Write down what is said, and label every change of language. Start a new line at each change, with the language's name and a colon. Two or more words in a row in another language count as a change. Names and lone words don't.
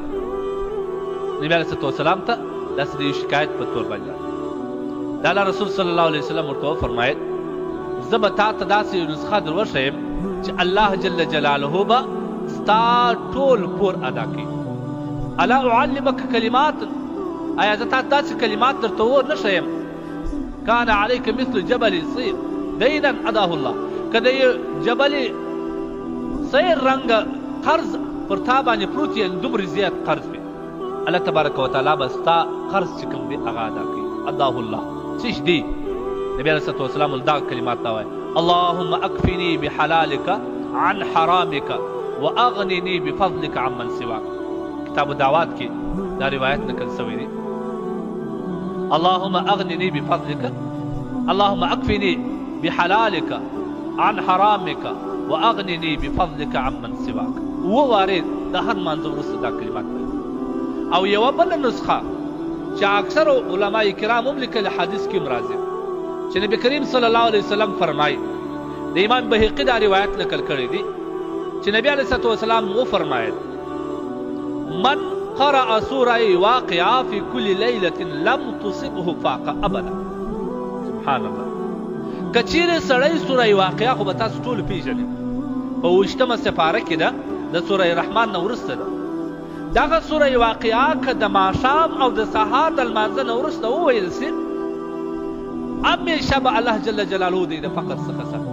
Pashto: نبی
Arabic: علیه الصلوۃ والسلام
Pashto: ته داسې د شکایت په تور باندې د الله رسول
Arabic: صلی الله علیه وسلم
Pashto: ورته وفرمایل زه به تا ته داسې نسخه در وښیم چې الله
Arabic: جل جلاله
Pashto: به ستا ټول پور ادا کوي.
Arabic: الا اعلمک کلمات
Pashto: آیا زه تا داسې کلمات درته ور نه ښیم
Arabic: کان علیک مثل جبل صیر دینا اداه الله
Pashto: که د جبل صیر رنګ قرض پر تا باندې پروت یې دومره زیات قرض وي الله تبارک وتعالی به ستا قرض چې کوم دی هغه ادا کوي.
Arabic: اداه الله
Pashto: څه دي نبی
Arabic: علیه الصلوۃ والسلام
Pashto: دغه کلمات ته وایي
Arabic: اللهم اکفنی بحلالک عن حرامک واغننی بفضلک عمن سواک.
Pashto: کتاب دعوات کې دا روایت نقل شوی دی
Arabic: اللهم اغننی بفضلک اللهم اکفنی بحلالک عن حرامک واغننی بفضلک عمن سواک.
Pashto: ووارد د هر مانځه وروسته دا کلمات وایي. او یوه بله نسخه چې اکثر علما کرام هم لیکلي حدیث کې راځي چې نبی کریم
Arabic: صلی الله علیه وسلم
Pashto: فرمایي د امام بهقي دا روایت نقل کړی دی چې نبی
Arabic: علیه الصلوۃ والسلام
Pashto: وفرمایل
Arabic: من قرأ سوره واقعه في كل ليله لم تصبه فاقه ابدا. سبحان الله.
Pashto: کچیرې سړی سوره واقعه خو به تاسو ټول پیژنئ په 20مه سپاره کې ده د سوره رحمان نه وروسته ده. دغه سوره واقعه که د ماښام او د سهار د لمانځه نه وروسته وویل سي همیشه به الله
Arabic: جل جلاله
Pashto: دی د فقر څخه ساتي.